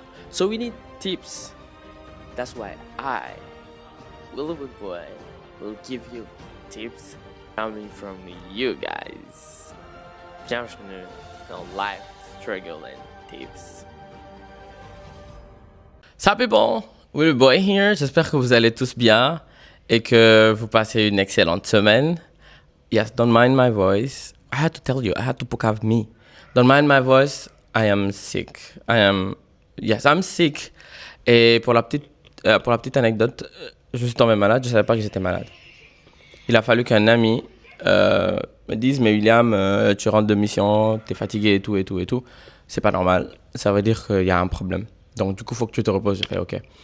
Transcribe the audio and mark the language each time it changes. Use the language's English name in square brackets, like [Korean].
[English] So we need tips. That's why I, Willowy Boy, will give you tips coming from you guys. [French] Bienvenue dans Life Struggle and Tips. [English] Sup people, Willowy Boy here. [French] J'espère que vous allez tous bien et que vous passez une excellente semaine. [English] Yes, don't mind my voice. I had to tell you, I had to poke out me. Don't mind my voice, I am sick. I'm sick. [French] Et pour la petite anecdote, je suis tombé malade, je ne savais pas que j'étais malade. Il a fallu qu'un ami me dise, mais William, tu rentres de mission, tu es fatigué et tout. C'est pas normal, ça veut dire qu'il y a un problème. Donc du coup, il faut que tu te reposes. J'ai fait, ok.